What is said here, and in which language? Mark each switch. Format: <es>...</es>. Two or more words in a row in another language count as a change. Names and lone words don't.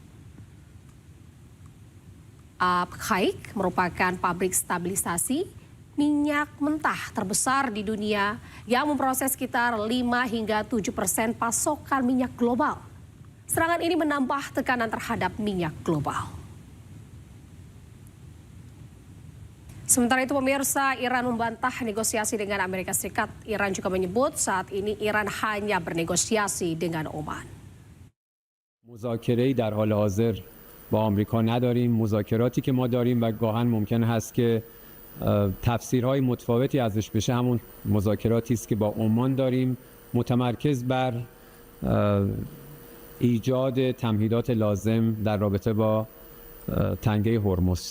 <id>Abhaik merupakan pabrik stabilisasi minyak mentah terbesar di dunia yang memproses sekitar 5 hingga 7% pasokan minyak global. Serangan ini menambah tekanan terhadap minyak global. Sementara itu, pemirsa, Iran membantah negosiasi dengan Amerika Serikat. Iran juga menyebut saat ini Iran hanya bernegosiasi dengan Oman.</id> <fa>مذاکره‌ای در حال حاضر با آمریکا نداریم. مذاکراتی که ما داریم و گاهن ممکن هست که تفسیرهای متفاوتی ازش بشه همون مذاکراتی است که با عمان داریم، متمرکز بر ایجاد تمهیدات لازم در رابطه با تنگه هرمز.</fa>